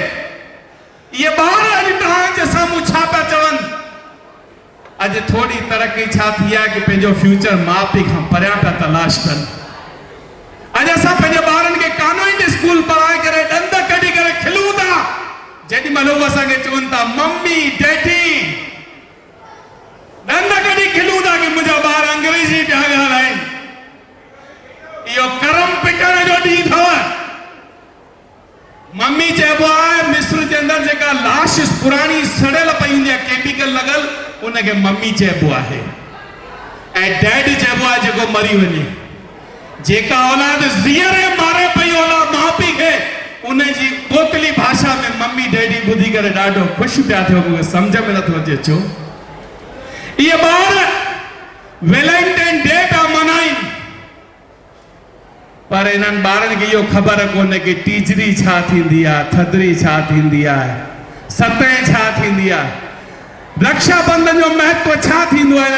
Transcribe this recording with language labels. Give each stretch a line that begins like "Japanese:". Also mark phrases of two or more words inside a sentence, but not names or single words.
Sindhi: इहे ॿार अॼु तव्हांजे साम्हूं छा पिया चवनि? अॼु थोड़ी तरक़ी छा थी आहे कि पंहिंजो फ्यूचर माउ पीउ खां परियां पिया तलाश कनि। अॼु असां पंहिंजे ॿारनि खे कॉन्वेंट स्कूल पढ़ाए करे ॾंद कढी करे खिलूं था। जेॾी महिल उहे असांखे चवनि था
English: Mummy Daddy,
Sindhi: ॾंद कढी खिलूं था कि मुंहिंजा ॿार अंग्रेजी पिया ॻाल्हाइनि। इहो करम पिटण जो ॾींहुं अथव। मम्मी चइबो आहे मिस्र जे अंदरि जेका लाश पुराणी सड़ियल पई हूंदी आहे, केमिकल लॻल, उनखे मम्मी चइबो आहे। ऐं डैड चइबो आहे जेको मरी वञे। जेका औलाद ज़ीअरे मारे पई औलाद माउ पीउ खे, उनजी बोतली भाषा में
English: Mummy Daddy
Sindhi: ॿुधी करे ॾाढो ख़ुशि पिया थियो। मूंखे सम्झ में नथो अचे छो इहे ॿार वैलेंटाइन डे पिया मनाइनि, पर इन्हनि ॿारनि खे इहो ख़बर कोन्हे कि टीजड़ी छा थींदी आहे, थधिड़ी छा थींदी आहे, सतह छा थींदी आहे, रक्षाबंधन जो महत्व छा थींदो आहे।